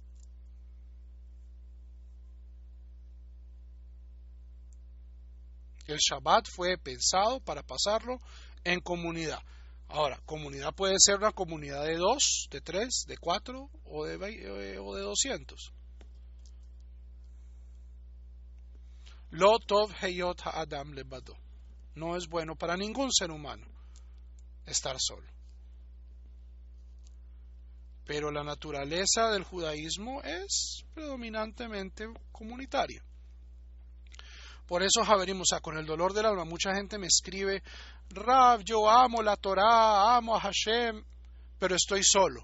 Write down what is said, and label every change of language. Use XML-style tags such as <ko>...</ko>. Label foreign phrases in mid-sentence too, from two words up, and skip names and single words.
<es>El Shabbat fue pensado para pasarlo en comunidad. Ahora, comunidad puede ser una comunidad de 2, de 3, de 4 o de 200.</es> <he>לא טוב היות האדם לבדו.</he> <es>No es bueno para ningún ser humano estar solo. pero la naturaleza del judaísmo es predominantemente comunitaria. Por eso, Javerim, o sea, con el dolor del alma, mucha gente me escribe: Rav, yo amo la Torah, amo a Hashem, pero estoy solo.</es>